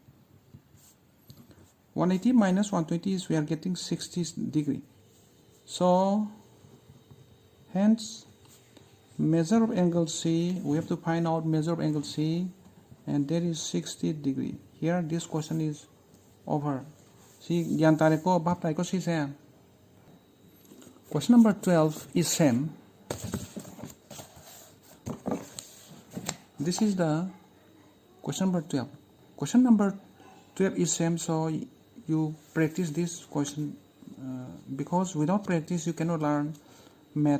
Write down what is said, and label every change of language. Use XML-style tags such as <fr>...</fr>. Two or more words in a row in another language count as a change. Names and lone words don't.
<en>180 minus 120 is we are getting 60 degree. So, hence, measure of angle C, we have to find out measure of angle C, and there is 60 degree. Here, this question is over. See, gyan tare ko, bap tare ko si se. Question number 12 is same. This is the question number 12. Question number 12 is same, so you practice this question because without practice you cannot learn math.</en>